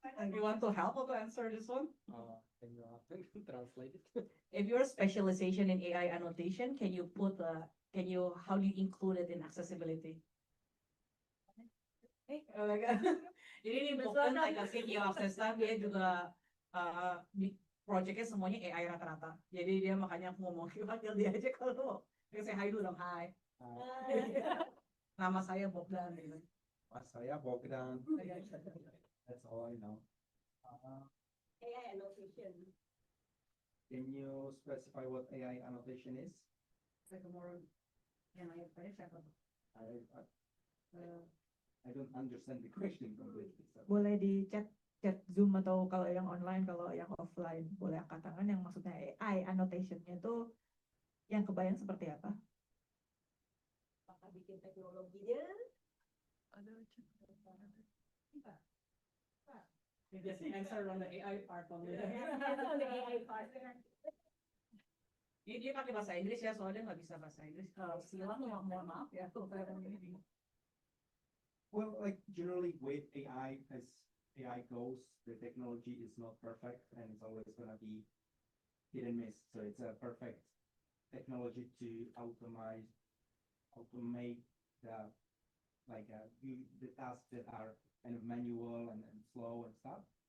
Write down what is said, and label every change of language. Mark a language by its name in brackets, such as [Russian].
[English] You want to help or to answer this one? Can you translate it? If your specialization in AI annotation, can you how do you include it in accessibility? Oh my God. [Indonesian] Jadi ini bukan like CEO Accessa, dia juga di projectnya semuanya AI rata-rata. Jadi dia makanya aku ngomong, panggil dia aja kalau mau. Dia [English] say hi [Indonesian] dulu dong, hi. Nama saya Bogdan. Gitu. Saya [English] Bogdan. That's all I know. AI annotation. Can you specify what AI annotation is? Like more, [Indonesian] yang lain tadi siapa? [English] I don't understand the question completely. So. [Indonesian] Boleh di chat Zoom atau kalau yang online, kalau yang offline boleh angkat tangan. Yang maksudnya AI annotation-nya itu yang kebayang seperti apa? Apakah bikin teknologinya? [English] You just answer on the AI part only. On the AI part. [Indonesian] Dia pakai bahasa Inggris ya, soalnya nggak bisa bahasa Inggris. Silang, mohon maaf ya. [English] Well, like generally with AI, as AI goes, the technology is not perfect and it's always gonna be hit and miss. So it's a perfect technology to automate the the tasks that are kind of manual and slow and stuff.